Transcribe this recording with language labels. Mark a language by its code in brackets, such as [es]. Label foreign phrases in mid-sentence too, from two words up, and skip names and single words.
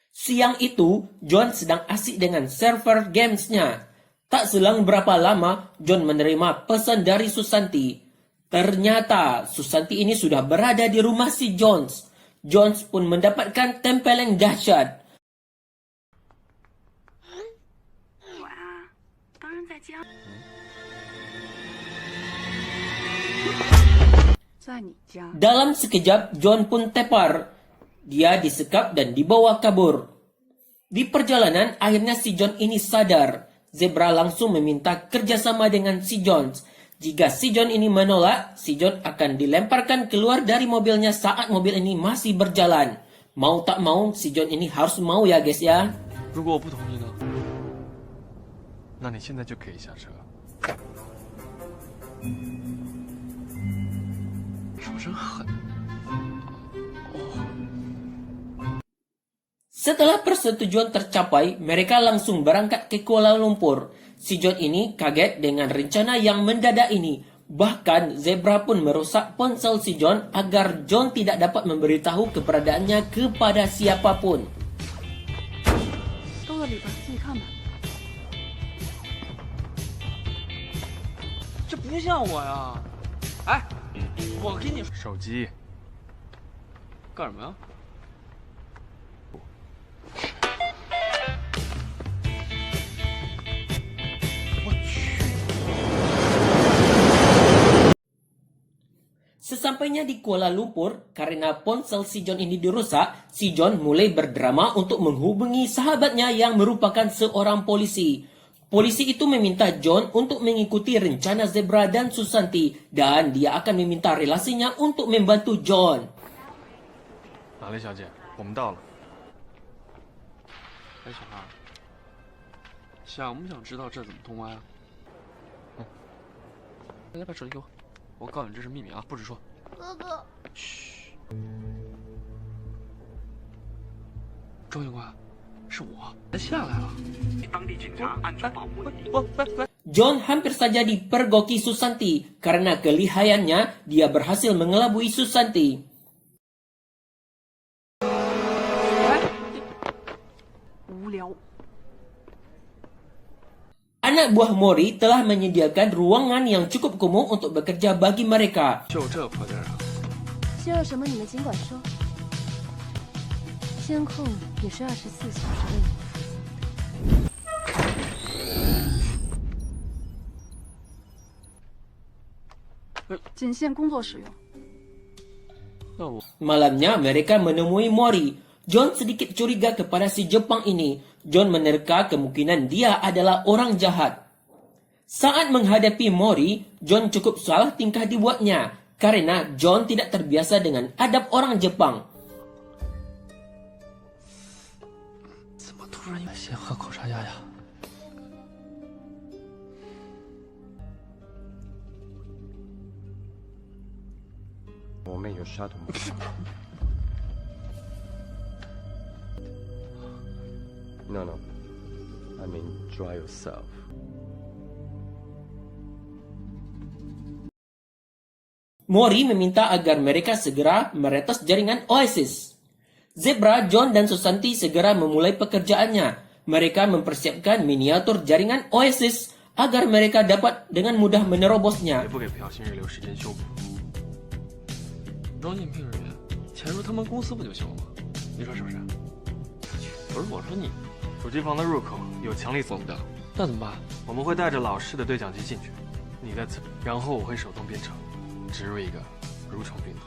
[id] Siang itu, John sedang asik dengan server gamesnya. Tak selang berapa lama, John menerima pesan dari Susanti. Ternyata, Susanti ini sudah berada di rumah si Jones. Jones pun mendapatkan tempelan dahsyat. [zh] 我啊，当然在家，在你家。 [id] Dalam sekejap, John pun tepar. Dia disekap dan dibawa kabur. Di perjalanan, akhirnya si John ini sadar. Zebra langsung meminta kerjasama dengan si Jones. Jika si John ini menolak, si John akan dilemparkan keluar dari mobilnya saat mobil ini masih berjalan. Mau tak mau, si John ini harus mau ya guys ya. [zh] 如果我不同意呢？那你现在就可以下车。手真狠。 [id] Setelah persetujuan tercapai, mereka langsung berangkat ke Kuala Lumpur. Si John ini kaget dengan rencana yang mendadak ini. Bahkan, Zebra pun merusak ponsel si John agar John tidak dapat memberitahu keberadaannya kepada siapapun. [zh] 都在里边，自己看吧。这不像我呀！哎，我给你手机。干什么呀？ [id] Sesampainya di Kuala Lumpur, karena ponsel si John ini dirusak, si John mulai berdrama untuk menghubungi sahabatnya yang merupakan seorang polisi. Polisi itu meminta John untuk mengikuti rencana Zebra dan Susanti, dan dia akan meminta relasinya untuk membantu John. [zh] 玛丽小姐，我们到了。哎，小孩，想不想知道这怎么通关啊？来，把手机给我，我告诉你这是秘密啊，不许说。哥哥，嘘。周警官，是我，他下来了。当地警察暗中保护你。喂， [id] John hampir saja dipergoki Susanti. Karena kelihayannya, dia berhasil mengelabui Susanti. [zh] 无聊。 [id] Anak buah Mori telah menyediakan ruangan yang cukup kumuh untuk bekerja bagi mereka. [zh] 就这破地儿啊！需要什么你们尽管说。监控也是24小时为你们服务的。仅限工作使用。那我 [id] Malamnya mereka menemui Mori. John sedikit curiga kepada si Jepang ini. John menerka kemungkinan dia adalah orang jahat. Saat menghadapi Mori, John cukup salah tingkah dibuatnya. Karena John tidak terbiasa dengan adab orang Jepang. [zh] 怎么突然先喝口茶压压？我们有杀毒吗？ [en] No, no. I mean, try yourself. [id] Mori meminta agar mereka segera meretas jaringan Oasis. Zebra, John, dan Susanti segera memulai pekerjaannya. Mereka mempersiapkan miniatur jaringan Oasis agar mereka dapat dengan mudah [zh] 也 [id] menerobosnya. [zh] 不给朴信日留时间修补。招应聘人员，潜入他们公司不就行了吗？你说是不是？不是，我说你主机房的入口有强力锁疯的，那怎么办？我们会带着老式的对讲机进去，你的然后我会手动编程，植入一个蠕虫病毒。